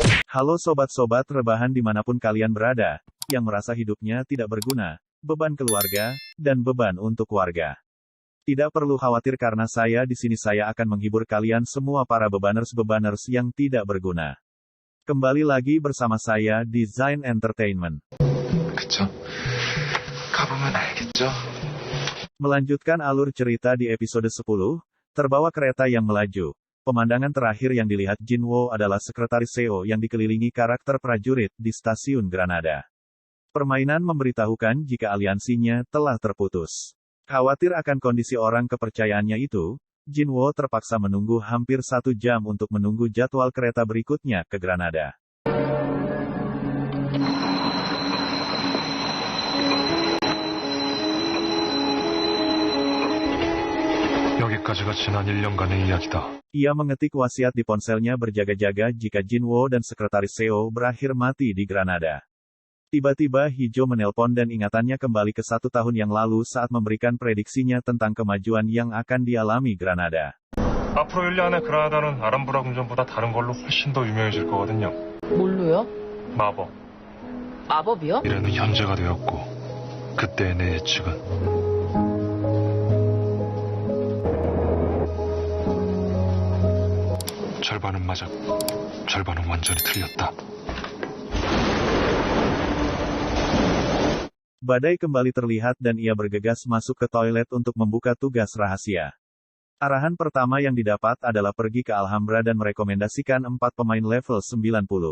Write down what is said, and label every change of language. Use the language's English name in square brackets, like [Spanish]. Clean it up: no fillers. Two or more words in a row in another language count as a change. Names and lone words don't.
[Indonesian] Halo sobat-sobat rebahan dimanapun kalian berada, yang merasa hidupnya tidak berguna, beban keluarga, dan beban untuk warga. Tidak perlu khawatir karena saya di sini saya akan menghibur kalian semua para bebaners-bebaners yang tidak berguna. Kembali lagi bersama saya di Zain Entertainment. [Korean] 그쵸? 가보면 알겠죠? [Indonesian] Melanjutkan alur cerita di episode 10, terbawa kereta yang melaju. Pemandangan terakhir yang dilihat Jinwoo adalah sekretaris Seo yang dikelilingi karakter prajurit di stasiun Granada. Permainan memberitahukan jika aliansinya telah terputus. Khawatir akan kondisi orang kepercayaannya itu, Jinwoo terpaksa menunggu hampir 1 jam untuk menunggu jadwal kereta berikutnya ke Granada. [Korean] 여기까지가 지난 1년간의 이야기다. [Indonesian] Ia mengetik wasiat di ponselnya berjaga-jaga jika Jinwoo dan sekretaris Seo berakhir mati di Granada. Tiba-tiba Hijau menelpon dan ingatannya kembali ke 1 tahun yang lalu saat memberikan prediksinya tentang kemajuan yang akan dialami Granada. [Korean] 앞으로 1년 안에 그라나다는 아람브라 궁전보다 다른 걸로 훨씬 더 유명해질 거거든요. 뭘로요? 마법. 마법이요? 미래는 현재가 되었고 그때의 내 예측은 절반은 맞았고 절반은 완전히 틀렸다. [Indonesian] Badai kembali terlihat dan ia bergegas masuk ke toilet untuk membuka tugas rahasia. Arahan pertama yang didapat adalah pergi ke Alhambra dan merekomendasikan 4 pemain level 90.